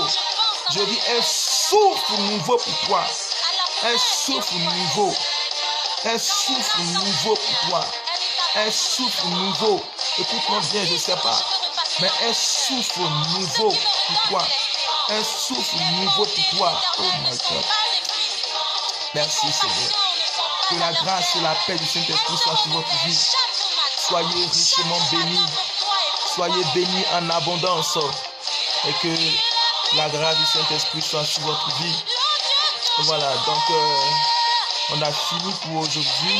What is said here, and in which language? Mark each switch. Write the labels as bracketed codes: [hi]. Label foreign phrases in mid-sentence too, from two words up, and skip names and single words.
[fr] Je dis un souffle nouveau pour toi. Un souffle nouveau. Un souffle nouveau pour toi. Un souffle nouveau. Écoute-moi bien, je ne sais pas. Mais un souffle nouveau pour toi. Un souffle nouveau pour toi. [en] Oh my God. [fr] Merci Seigneur. Que la grâce et la paix du Saint-Esprit soient sur votre vie. Soyez richement bénis. Soyez bénis en abondance. Et que la grâce du Saint-Esprit soit sur votre vie. Et voilà, donc on a fini pour aujourd'hui.